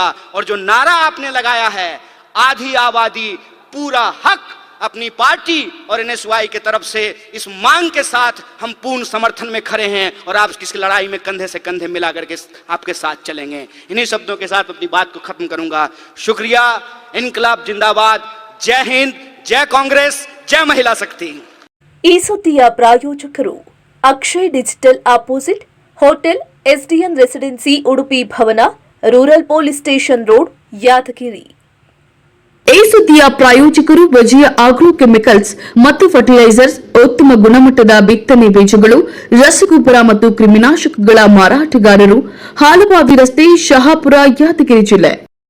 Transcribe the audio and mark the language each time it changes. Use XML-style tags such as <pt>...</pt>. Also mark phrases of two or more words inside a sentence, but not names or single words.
<hi>और जो नारा आपने लगाया है, आधी आबादी पूरा हक, अपनी पार्टी और एनएसवाई की तरफ से इस मांग के साथ हम पूर्ण समर्थन में खड़े हैं और आप इस लड़ाई में कंधे से कंधे मिला करके आपके साथ चलेंगे। इन्हीं शब्दों के साथ अपनी बात को खत्म करूंगा। शुक्रिया। इनकलाब जिंदाबाद। जय हिंद, जय कांग्रेस, जय महिला शक्ति।</hi> <kn>ಈ ಸುದ್ದಿಯ ಪ್ರಾಯೋಜಕರು ಅಕ್ಷಯ್ ಡಿಜಿಟಲ್ ಅಪೋಸಿಟ್ ಹೋಟೆಲ್ ಎಸ್ಡಿಎನ್ ರೆಸಿಡೆನ್ಸಿ ಉಡುಪಿ ಭವನ, ರೂರಲ್ ಪೊಲೀಸ್ ಸ್ಟೇಷನ್ ರೋಡ್, ಯಾದಗಿರಿ। ಈ ಸುದ್ದಿಯ ಪ್ರಾಯೋಜಕರು ವಿಜಯ ಆಗ್ರೋ ಕೆಮಿಕಲ್ಸ್ ಮತ್ತು ಫರ್ಟಿಲೈಸರ್ಸ್, ಉತ್ತಮ ಗುಣಮಟ್ಟದ ಬಿತ್ತನೆ ಬೀಜಗಳು, ರಸಗೊಬ್ಬರ ಮತ್ತು ಕ್ರಿಮಿನಾಶಕಗಳ ಮಾರಾಟಗಾರರು, ಹಾಲುವಾವಿ ರಸ್ತೆ, ಶಹಾಪುರ, ಯಾದಗಿರಿ ಜಿಲ್ಲೆ।</kn>